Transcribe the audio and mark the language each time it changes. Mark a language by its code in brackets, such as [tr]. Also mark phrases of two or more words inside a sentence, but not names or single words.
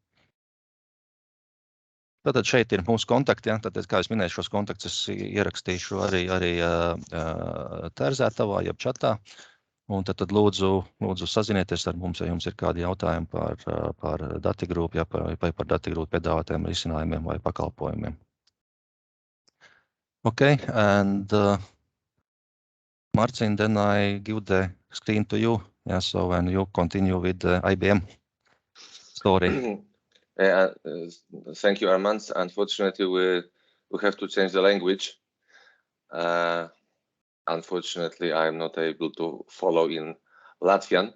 [lv] Tātad šeit ir mūsu kontakti, ja? Tad, kā es minēju, šos kontaktus es ierakstīšu arī tērzētavā, jeb čatā. Un tad lūdzu sazinieties ar mums, ja jums ir kādi jautājumi par DATI Group, ja, vai par DATI Group piedāvātiem risinājumiem vai pakalpojumiem. [en] Okay, and Marcin, then I give the screen to you. Yeah, so when you continue with the IBM story. Thank you, Armand. Unfortunately, we have to change the language. Unfortunately, I am not able to follow in Latvian.